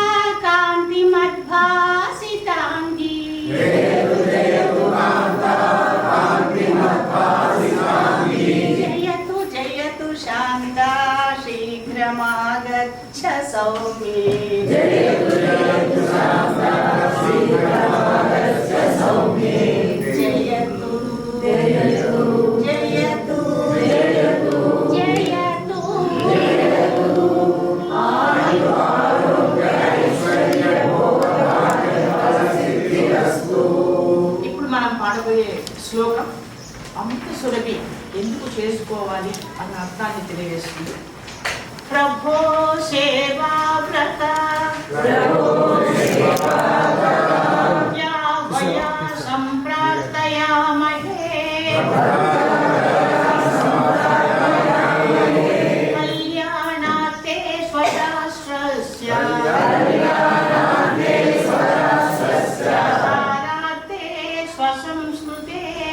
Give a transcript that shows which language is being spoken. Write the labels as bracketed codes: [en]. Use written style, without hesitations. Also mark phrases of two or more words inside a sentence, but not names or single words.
[sa] कान्तिमद्भासिताङ्गी जयतु जयतु शान्ता शीघ्रमागच्छ सौम्ये जयतु जयतु जयतु [te] ఇప్పుడు మనం పాడబోయే శ్లోకం అమృత సురభి ఎందుకు చేసుకోవాలి అన్న అర్థాన్ని తెలియజేస్తుంది. [sa] प्रभो सेवाव्रत या वया सम्प्रार्थयामहे कल्याणार्थे स्वशास्त्रस्य प्रसारार्थे स्वसंस्कृते